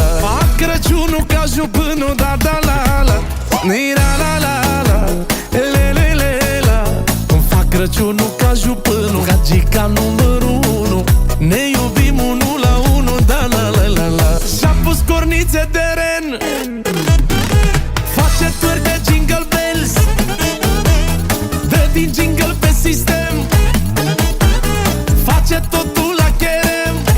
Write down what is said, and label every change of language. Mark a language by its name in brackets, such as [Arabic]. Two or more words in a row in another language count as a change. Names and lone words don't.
[Romanian] Fac Crăciunul ca jupânul, da da la la, ni la la la la, le le le la. Îmi fac Crăciunul ca jupânul, gagica numărul 1, ne iubim unul la unul, da la la la la. Și-a pus cornițe de ren, face târg de [English] jingle bells, [Romanian] dă din jingle pe sistem, face totul la cherem.